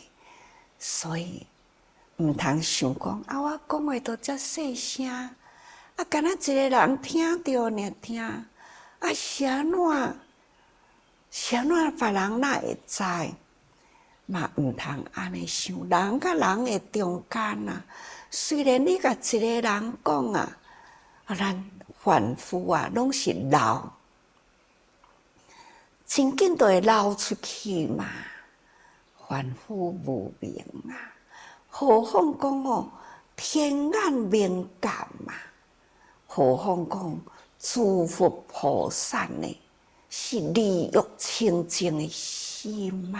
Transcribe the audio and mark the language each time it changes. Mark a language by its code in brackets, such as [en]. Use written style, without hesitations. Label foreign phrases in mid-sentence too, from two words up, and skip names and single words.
[nan] 所以毋通想讲啊，我讲话都遮细声，啊，敢若一个人听到尔听，啊，是安怎别人哪会知？嘛毋通安尼想，人甲人的中间啊，虽然你甲一个人讲啊，咱凡夫啊，拢是流，真紧就会流出去嘛。凡夫无明啊，何况讲哦，天眼明觉嘛，何况讲诸佛菩萨呢，是利欲清净的心嘛。